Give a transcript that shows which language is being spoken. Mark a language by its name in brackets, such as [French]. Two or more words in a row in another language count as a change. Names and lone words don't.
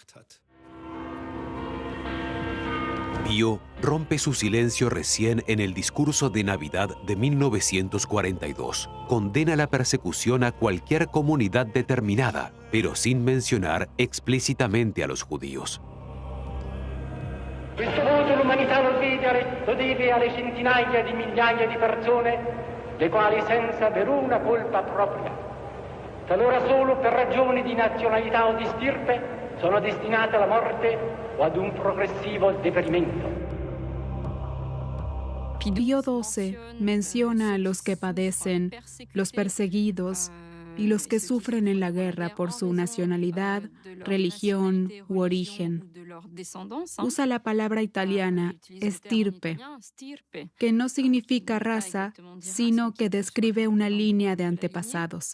[Spanish] Pío rompe su silencio recién en el discurso de Navidad de 1942. Condena la persecución a cualquier comunidad determinada, pero sin mencionar explícitamente a los judíos. [Italian] Questo voto l'umanità lo deve alle centinaia di migliaia di persone, le quali senza veruna colpa propria, talora solo per ragioni di nazionalità o di stirpe, sono destinate alla morte o ad un progresivo deperimento. [Spanish] Pío XII menciona a los que padecen, los perseguidos y los que sufren en la guerra por su nacionalidad, religión u origen. Usa la palabra italiana estirpe, que no significa raza, sino que describe una línea de antepasados.